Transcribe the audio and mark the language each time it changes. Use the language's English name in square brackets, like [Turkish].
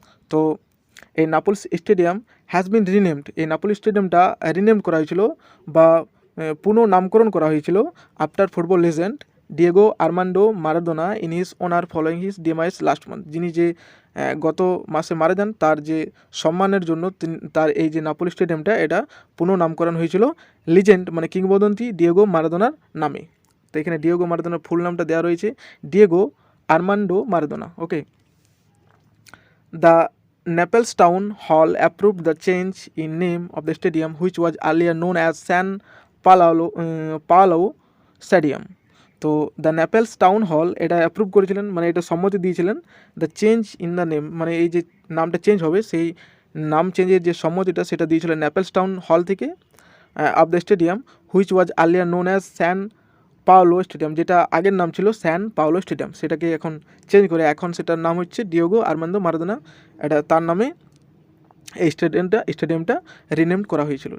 [Bangla] তো এই নাপোলিস stadium [English] has been renamed, [Bangla] এই নাপোলিস স্টেডিয়ামটা রিনেম করা হয়েছিল বা পুনঃনামকরণ করা হয়েছিল [English] after football legend [Bangla] Diego Armando Maradona [English] in his honour following his demise last month, [Bangla] যিনি যে গত মাসে মারা যান তার যে সম্মানের জন্য তার এই যে নাপোলি স্টেডিয়ামটা এটা পুনঃনামকরণ হয়েছিল লিজেন্ড মানে কিংবদন্তি ডিয়েগো মারাদোনার নামে। তো এখানে ডিয়েগো মারাদোনার ফুল নামটা দেওয়া রয়েছে Diego Armando Maradona. [English] Okay, the Naples Town Hall approved the change in name of the stadium, which was earlier known as San Paolo Stadium. [Bangla] তো দ্য ন্যাপেলস টাউন হল এটা অ্যাপ্রুভ করেছিলেন, মানে এটা সম্মতি দিয়েছিলেন [English] the change in the name, [Bangla] মানে এই যে নামটা চেঞ্জ হবে সেই নাম চেঞ্জের যে সম্মতিটা সেটা দিয়েছিলেন ন্যাপেলস টাউন হল থেকে [English] of the stadium, which was earlier known as San Paolo stadium, [Bangla] যেটা আগের নাম ছিল স্যান পাওলো স্টেডিয়াম, সেটাকে এখন চেঞ্জ করে এখন সেটার নাম হচ্ছে ডিয়েগো আর্মান্দো মারাদোনা, এটা তার নামে এই স্টেডিয়ামটা রিনেমড করা হয়েছিল।